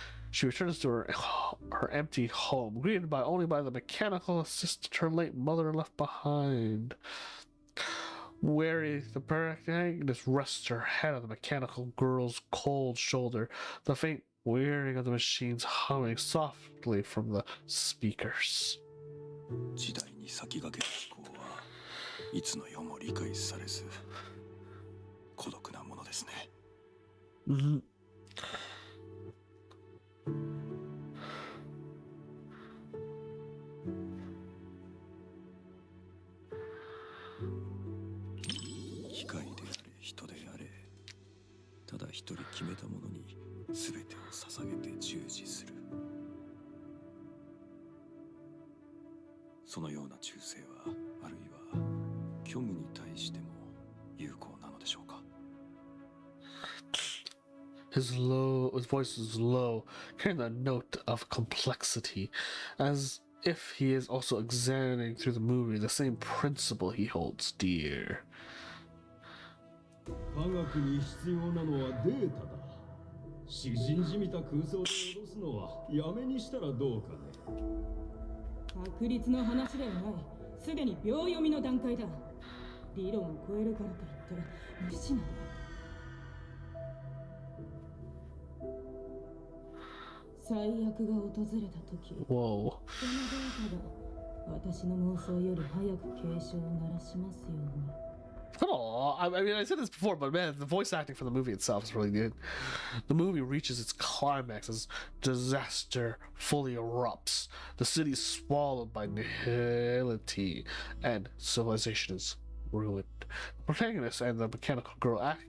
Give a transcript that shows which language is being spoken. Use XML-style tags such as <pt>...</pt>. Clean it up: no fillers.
<en>She returns to her empty home, greeted only by the mechanical assistant her late mother left behind. Wary, the protagonist rests her head on the mechanical girl's cold shoulder, the faint whirring of the machines humming softly from the speakers.</en> <ja>時代に先駆けた思考はいつの世も理解されず孤独なものですね。機械であれ人であれ、ただ一人決めたものに全てを捧げて従事する。そのような忠誠はあるいは虚無に対しても有効なのでしょうか。</ja> <en>His voice is low, carrying the note of complexity, as if he is also examining through the movie the same principle he holds dear.</en> <ja>科学に必要なのはデータだ。詩人じみた空想で脅すのはやめにしたらどうかね。確率の話ではない。すでに秒読みの段階だ。理論を超えるからといって無視など。最悪が訪れた時、そのデータが私の妄想より早く警鐘を鳴らしますように。</ja> <en>Oh, I mean, I said this before, but man, the voice acting for the movie itself is really good. The movie reaches its climax as disaster fully erupts. The city is swallowed by nihility, and civilization is ruined. The protagonist and the mechanical girl</en>